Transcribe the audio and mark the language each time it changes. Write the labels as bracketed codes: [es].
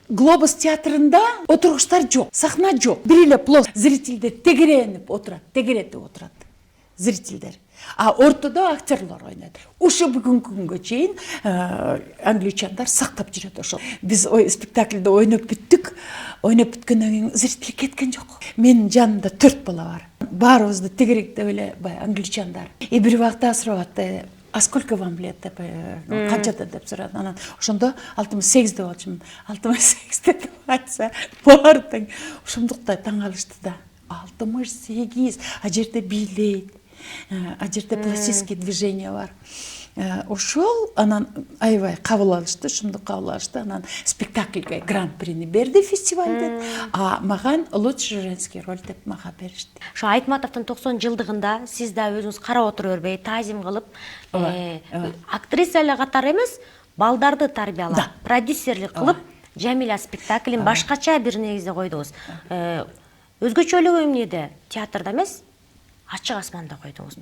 [ky] Глобус театрында отургучтар жок, сахна жок. Бир эле плос зрителдер тегеренип отурат, тегеретип отурат. зрительдер. А ортодо актерлар ойнады. Ушу бүгүнкү күнгө чейин англичандар сактап жүрөт ошол. Биз спектакльде ойноп бүттүк. Ойноп бүткөндөн кийин зритель кеткен жок. Менин жанымда 4 бала бар. Баарыбызды тегеректеп эле бай англичандар. И бир убакта сурап [ru] а сколько вам лет [ky] деп канчада деп сурады. Анан ошондо 68 деп атчымын. 68 деп айтса баары тең ошондуктай таң калышты да. 68 а жерде бийлейт. А жерде пластический движение бар. Ошол анан аябай кабыл алышты, ошондо кабыл алышты. Анан спектакльге гран-прини берди фестивалде. А маган [ru] лучший женский роль [ky] деп мага беришти. Ошо Айтматовдун 90 жылдыгында сиз да өзүңүз карап отура бербей, таазим кылып, актриса эле катары эмес, балдарды тарбиялап, продюсерлик кылып, Жамиля спектаклин башкача бир негизде койдуңуз. Өзгөчөлүгү эмнеде? Театрда эмес, ачык асманда койдуңуз.